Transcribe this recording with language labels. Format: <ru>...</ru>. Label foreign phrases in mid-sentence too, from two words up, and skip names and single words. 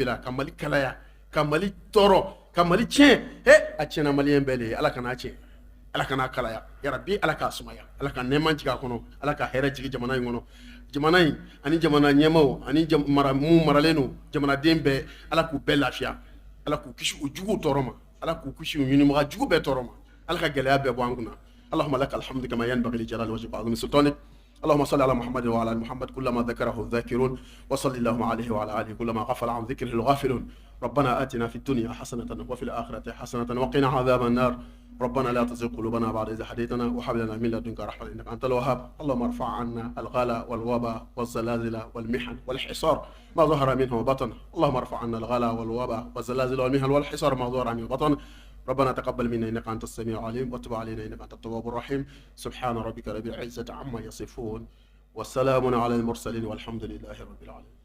<bm>la ka Mali kalaya ka Mali tɔɔrɔ ka Mali tiɲɛ a tiɲɛna maliyɛn bɛɛ le ala kana tiɲɛ ala kana kalaya yarabi ala k'a sumaya ala ka nɛɛma jigin a kɔnɔ ala ka hɛrɛ jigin jamana in kɔnɔ jamana in ani jamana ɲɛmaw ani mun maralen don jamanaden bɛɛ ala k'u bɛɛ lafiya ala k'u kisi u juguw tɔɔrɔ ma ala k'u kisi u ɲinibaga jugu bɛɛ tɔɔrɔ ma ala ka gɛlɛya bɛɛ bɔ an kunna</bm> <ar>اللهم لك الحمد كما ينبغي لجلال وجهك وعظيم سلطانك اللهم صل على محمد وعلى ال محمد كلما ذكره الذاكرون وصل اللهم عليه وعلى اله كلما غفل عن ذكره الغافلون ربنا آتنا في الدنيا حسنة وفي الآخرة حسنة وقنا عذاب النار ربنا لا تزغ قلوبنا بعد إذ هديتنا وهب لنا من لدنك رحمة إنك أنت الوهاب اللهم ارفع عنا الغلا والوباء والزلازل والمحن والحصار ما ظهر منه وبطن اللهم ارفع عنا الغلا والوباء والزلازل والمحن والحصار ما ظهر منه وبطن ربنا تقبل منا انك انت السميع العليم وتب علينا انك انت التواب الرحيم سبحان ربك رب العزة عما يصفون والسلام على المرسلين والحمد لله رب العالمين</ar>